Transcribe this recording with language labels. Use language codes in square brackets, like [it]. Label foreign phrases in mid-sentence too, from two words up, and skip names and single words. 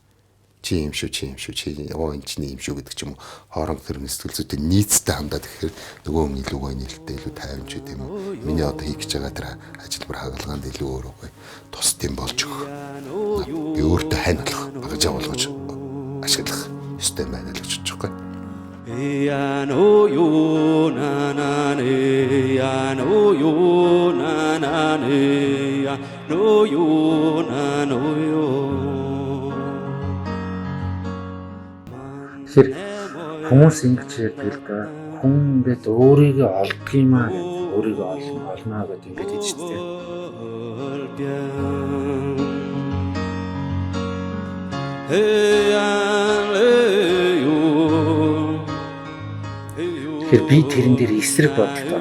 [mn] Чи юм шүү чи энэ чиний юм шүү гэдэг ч юм уу хооронд тэр сэтгэл зүйтэй нийцтэй хандаад тэгэхээр нөгөө хүн илүү гоё нээлттэй илүү тайван ч гэдэм үү миний одоо хийх гэж байгаа тэр ажилбар хагалгаанд илүү өөр гоё тусд юм болж өгөх би өөртөө хандлах багаж болгож ашиглах ёстой байна л гэж бодож байгаа. Яно ю на на не яно ю на на не Тэгэхээр хүмүүс ингэж ярьдаг л да. Хүн ингээд өөрийгөө олдох юм аа гэдэг, өөрийгөө олноо гэдэг ингэж хэлж шүү дээ. Тэгэхээр би тэрэн дээр эсрэг бодлоо.